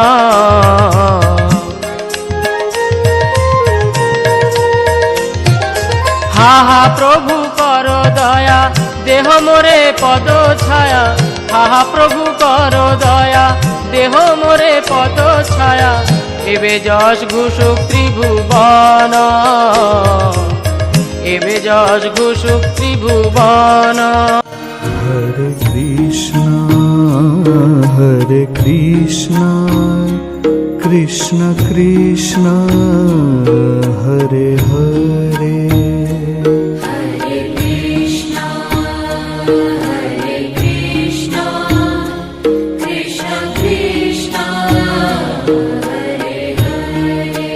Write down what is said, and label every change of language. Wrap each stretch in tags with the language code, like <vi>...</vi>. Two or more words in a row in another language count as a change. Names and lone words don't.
<bn>হা হা প্রভু কর দয়া দেহ মোরে পদ ছায়া হা হা প্রভু কর দয়া দেহ মোরে পদ ছায়া এবে যশ ঘুষুক ত্রিভুবন এবে যশ ঘুষুক ত্রিভুবন</bn> <sa>হরে কৃষ্ণ কৃষ্ণ কৃষ্ণ হরে হরে हरे कृष्ण हरे कृष्ण कृष्ण कृष्ण हरे हरे.</sa>